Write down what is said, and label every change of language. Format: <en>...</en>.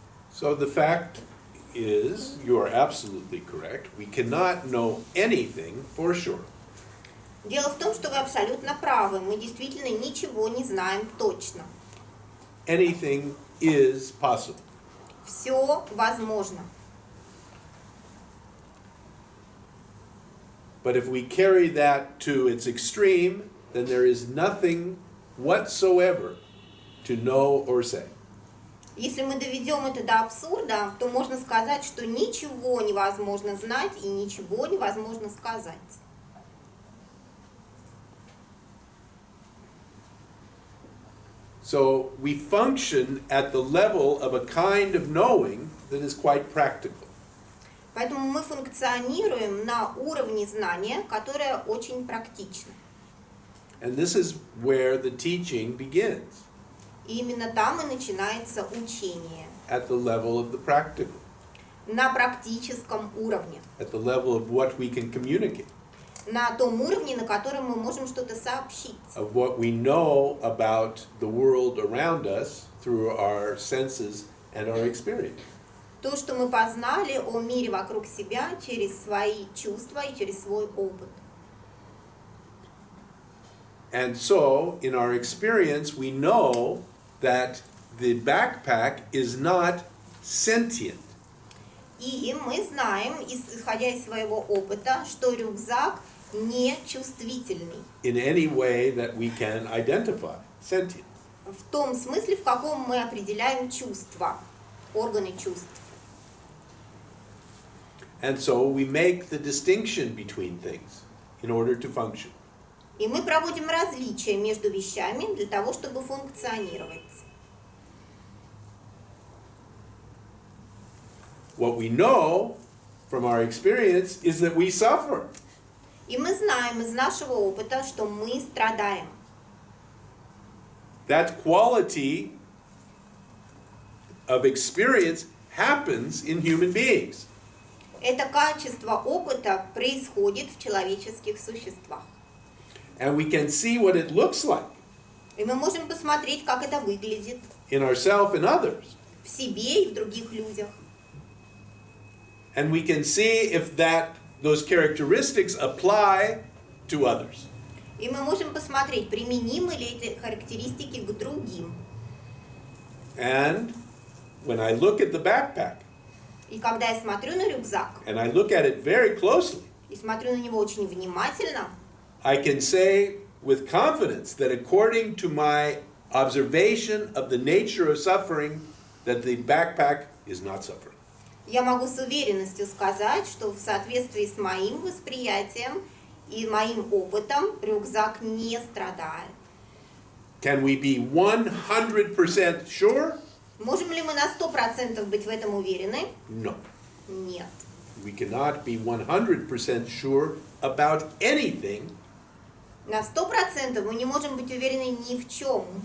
<en>So the fact is, you are absolutely correct. We cannot know anything for sure.</en> <ru>Дело в том, что вы абсолютно правы. Мы действительно ничего не знаем точно.</ru> <en>Anything is possible.</en> <ru>Все возможно.</ru> <en>But if we carry that to its extreme, then there is nothing whatsoever to know or say.</en> <ru>Если мы доведем это до абсурда, то можно сказать, что ничего невозможно знать и ничего невозможно сказать.</ru> <en>So we function at the level of a kind of knowing that is quite practical.</en> <ru>Поэтому мы функционируем на уровне знания, которое очень практично.</ru> <en>And this is where the teaching begins,</en> <ru>И именно там и начинается учение.</ru> <en>at the level of the practical,</en> <ru>На практическом уровне.</ru> <en>at the level of what we can communicate,</en> <ru>На том уровне, на котором мы можем что-то сообщить.</ru> <en>of what we know about the world around us through our senses and our experience.</en> <ru>То, что мы познали о мире вокруг себя через свои чувства и через свой опыт.</ru> <en>And so, in our experience, we know that the backpack is not sentient.</en> <ru>И мы знаем, исходя из своего опыта, что рюкзак не чувствительный.</ru> <en>In any way that we can identify sentient.</en> <ru>В том смысле, в каком мы определяем чувства, органы чувств.</ru> <en>And so we make the distinction between things in order to function.</en> <ru>И мы проводим различия между вещами для того, чтобы функционировать.</ru> <en>What we know from our experience is that we suffer.</en> <ru>И мы знаем из нашего опыта, что мы страдаем.</ru> <en>That quality of experience happens in human beings.</en> <ru>Это качество опыта происходит в человеческих существах.</ru> <en>And we can see what it looks like</en> <ru>И мы можем посмотреть, как это выглядит</ru> <en>in ourselves and others.</en> <ru>в себе и в других людях.</ru> <en>And we can see if those characteristics apply to others.</en> <ru>И мы можем посмотреть, применимы ли эти характеристики к другим.</ru> <en>And when I look at the backpack,</en> <ru>И когда я смотрю на рюкзак,</ru> <en>and I look at it very closely,</en> <ru>и смотрю на него очень внимательно,</ru> <en>I can say with confidence that according to my observation of the nature of suffering, that the backpack is not suffering.</en> <ru>я могу с уверенностью сказать, что в соответствии с моим восприятием и моим опытом рюкзак не страдает.</ru> <en>Can we be 100% sure?</en> <ru>Можем ли мы на 100% быть в этом уверены?</ru> <en>No.</en> <ru>Нет.</ru> <en>We cannot be 100% sure about anything</en> <ru>На 100% мы не можем быть уверены ни в чем,</ru>